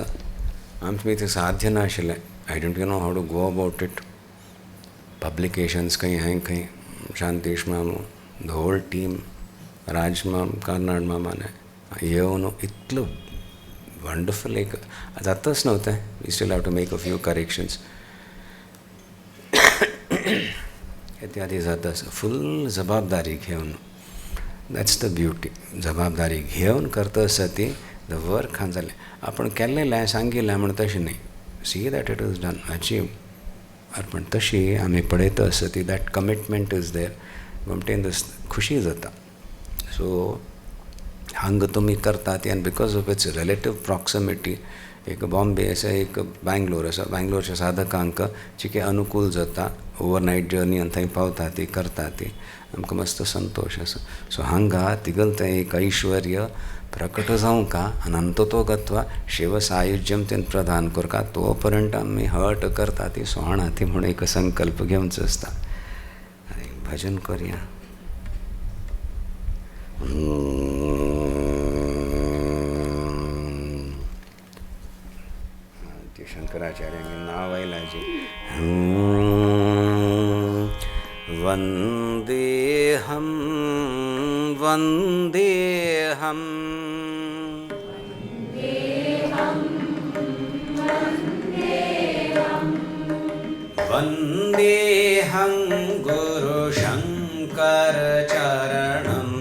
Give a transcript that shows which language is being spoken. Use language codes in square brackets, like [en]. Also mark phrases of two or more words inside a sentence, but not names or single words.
[kok] आमचें थंय साध्य नाशिल्लें. [en] I don't know how to go about it. [kok] पब्लिकेशन्स खंय हांवें खंय शांतेश मामू [en] the whole team [kok] राज माम कर्नाड मामाने येवन इतलो वंडरफुल एक जाताच नव्हतें. [en] We still have to make a few corrections [kok] इत्यादी जाता आसा. फुल जबाबदारी घेवन [en] that's the beauty. [kok] जबाबदारी घेवन करता आसा ती [en] the work [kok] हां जालें. आपण केल्लें सांगिल्लें म्हण तशें न्ही. [en] see that it is done achieve. [kok] पण तशी आमी पळयता आसा ती [en] that commitment is there [kok] गमटेन खुशी जाता. सो हांगा तुमी करता ती आनी [en] because of its relative proximity [kok] एक बॉम्बे आसा एक बँगलोर आसा. बँगलोरच्या साधकांक चिके अनुकूल जाता. [en] overnight journey [kok] आनी थंय पावता ती करता ती आमकां मस्त संतोश आसा. सो हांगा तिगल तें एक ऐश्वर्य प्रकट जावंका [sa] अनंत तो गत्वा शिव सायुज्यम [kok] तेन प्रदान करता तो पर्यंत आमी हट करता ती सोहणा ती म्हणून एक संकल्प घेवचो आसता. आनी भजन करया. शंकराचार्यांगे नाव आयलां जी. [sa] वंदेहम वंदेहम वंदेहम गुरु शंकर चरणम